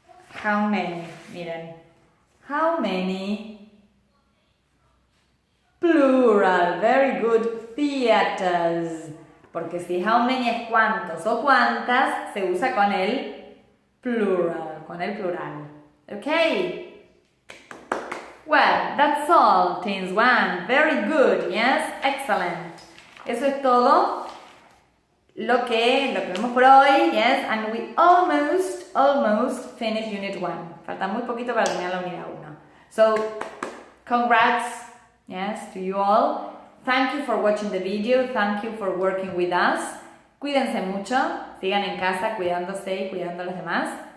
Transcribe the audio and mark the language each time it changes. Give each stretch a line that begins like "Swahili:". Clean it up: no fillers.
English: How many, miren, how many, plural, very good, theaters.
Spanish: Porque si how many es cuántos o cuántas, se usa con el plural, Okay?
English: Well, that's all, Teens 1. Very good, yes? Excellent.
Spanish: Eso es todo lo que vemos por hoy, yes?
English: And we almost finished Unit 1.
Spanish: Falta muy poquito para terminar la Unidad 1.
English: So, congrats, yes, to you all. Thank you for watching the video. Thank you for working with us.
Spanish: Cuídense mucho. Sigan en casa cuidándose y cuidando a los demás.